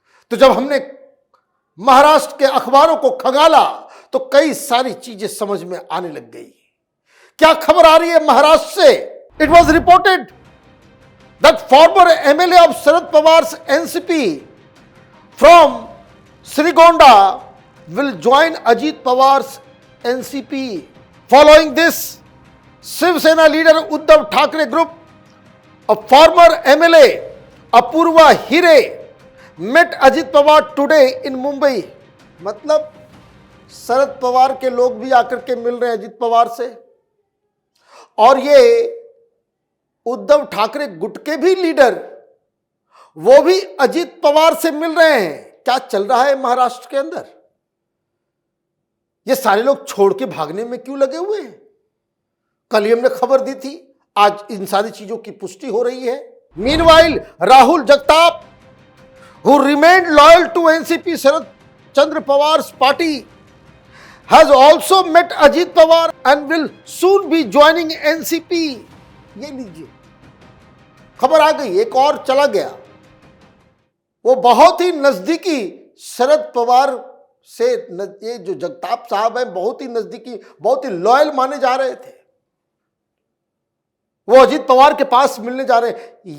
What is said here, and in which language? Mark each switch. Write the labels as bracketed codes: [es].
[hi] तो जब हमने महाराष्ट्र के अखबारों को खंगाला तो कई सारी चीजें समझ में आने लग गई। क्या खबर आ रही है महाराष्ट्र से? [en] It was reported that former MLA of Sharad Pawar's NCP from Shrigonda will join Ajit Pawar's NCP. Following this, Shiv Sena leader Uddhav Thackeray group, a former MLA Apurva Hire met Ajit Pawar today in Mumbai. [hi] मतलब शरद पवार के लोग भी आकर के मिल रहे हैं अजीत पवार से, और ये उद्धव ठाकरे गुट के भी लीडर वो भी अजीत पवार से मिल रहे हैं। क्या चल रहा है महाराष्ट्र के अंदर? ये सारे लोग छोड़ के भागने में क्यों लगे हुए हैं? कल ही हमने खबर दी थी, आज इन सारी चीजों की पुष्टि हो रही है। [en] Meanwhile Rahul Jagtap, who remained loyal to NCP Sharad Chandra Pawar's party, has also met Ajit Pawar and will soon be joining NCP. [hi] ये लीजिए, खबर आ गई, एक और चला गया। वो बहुत ही नजदीकी शरद पवार से, ये जो जगताप साहब हैं बहुत ही नजदीकी, बहुत ही लॉयल माने जा रहे थे, वो अजीत पवार के पास मिलने जा रहे हैं।